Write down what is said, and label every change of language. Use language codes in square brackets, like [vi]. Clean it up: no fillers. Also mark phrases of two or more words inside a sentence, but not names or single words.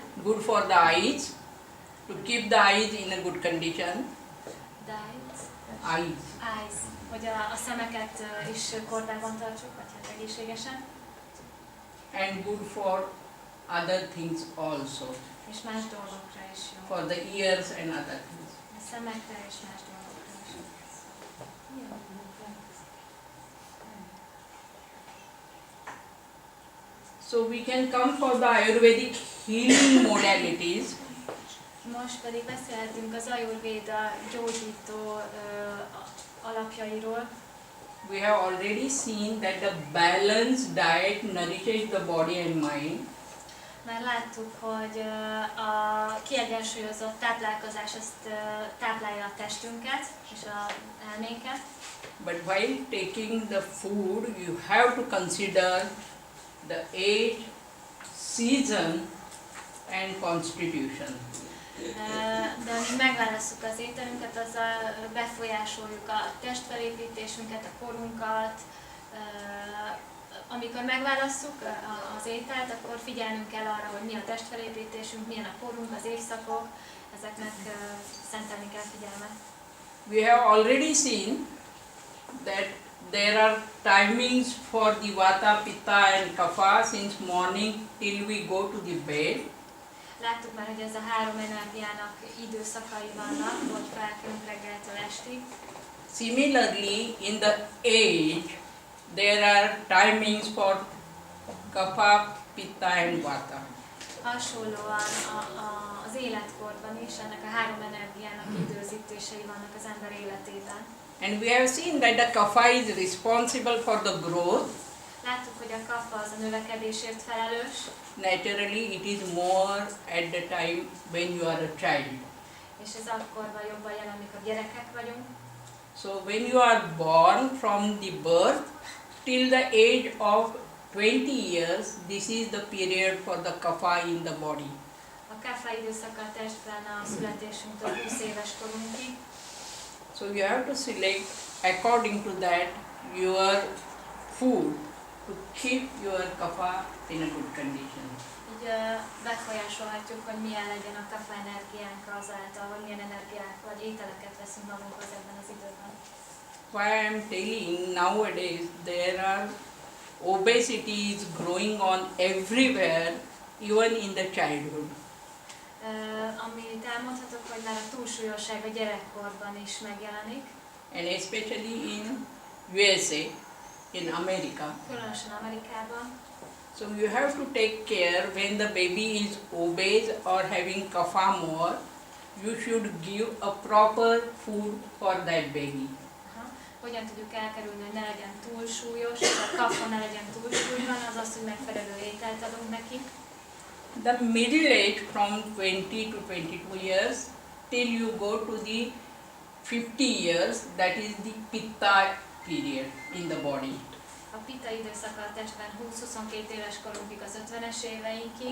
[en] good for the eyes, to keep the eyes in a good condition. eyes, [hu] hogy a szemeket is kordában tartsuk, vagy hát egészségesen. [en] And good for other things also, [hu] És más dolgokra is jó. [en] for the ears and other things. [hu] A szemekre és más dolgokra is jó. [en] So we can come for the Ayurvedic healing modalities. [hu] Most pedig beszélhetünk az Ajurvéda gyógyító alapjairól. [en] We have already seen that the balanced diet nourishes the body and mind. [hu] Már láttuk, hogy a kiegyensúlyozott táplálkozás azt táplálja a testünket és az elménket. [en] But while taking the food, you have to consider the age, season and constitution. [hu] De amíg megválasszuk az ételünket, azzal befolyásoljuk a testfelépítésünket, a korunkat. Amikor megválasszuk az ételt, akkor figyelnünk kell arra, hogy mi a testfelépítésünk, milyen a korunk, az évszakok, ezeknek szentelni kell figyelmet. [en] We have already seen that there are timings for the Vata, Pitta and Kapha since morning till we go to the bed. [hu] Láttuk már, hogy ez a három energiának időszakai vannak, hogy felkelünk reggeltől estig. [en] Similarly, in the age, there are timings for Kapha, Pitta and Vata. [hu] Hasonlóan az életkorban is ennek a három energiának időzítései vannak az ember életében. [en] And we have seen that the Kapha is responsible for the growth. [hu] Láttuk, hogy a kapha az a növekedésért felelős. [en] Naturally, it is more at the time when you are a child. [hu] És ez akkor van jobban jelen, amikor gyerekek vagyunk. [en] So when you are born from the birth till the age of 20 years, this is the period for the kapha in the body. [hu] A kapha időszaka a testben a születésünktől 20 éves korunkig. [en] So you have to select according to that your food to keep your kapha in a good condition. [hu] Így befolyásolhatjuk, hogy milyen legyen a kapha energiánk azáltal, hogy milyen energiák vagy ételeket veszünk magunkhoz ebben az időben. [en] Why I am telling nowadays there are obesity is growing on everywhere, even in the childhood. [hu] Amit elmondhatok, hogy már a túlsúlyosság a gyerekkorban is megjelenik. [en] And especially in USA, in America. [hu] Különösen Amerikában. [en] So you have to take care when the baby is obese or having kapha more, you should give a proper food for that baby. [hu] Hogyan tudjuk elkerülni, hogy ne legyen túlsúlyos, és a kapha ne legyen túlsúlyban, az az, hogy megfelelő ételt adunk neki. [en] The middle age from 20 to 22 years till you go to the 50 years, that is the pitta period in the body. [hu] A pitta időszaka a testben 20-22 éves korunkig, az 50-es éveinkig.